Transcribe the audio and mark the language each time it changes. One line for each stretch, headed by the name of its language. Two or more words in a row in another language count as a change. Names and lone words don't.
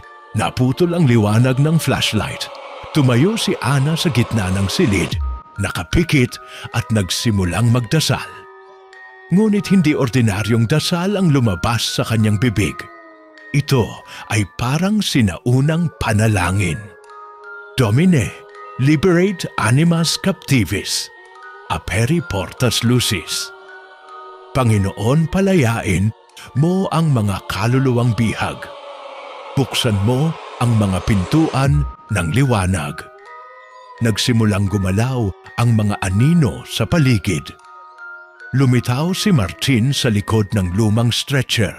Filipino: Naputol ang liwanag ng flashlight. Tumayo si Ana sa gitna ng silid, nakapikit at nagsimulang magdasal. Ngunit hindi ordinaryong dasal ang lumabas sa kanyang bibig. Ito ay parang sinaunang panalangin.
Latin: Domine, liberate animas captivis, aperi portas lucis.
Filipino: Panginoon, palayain mo ang mga kaluluwang bihag. Buksan mo ang mga pintuan ng liwanag. Nagsimulang gumalaw ang mga anino sa paligid. Lumitaw si Martin sa likod ng lumang stretcher.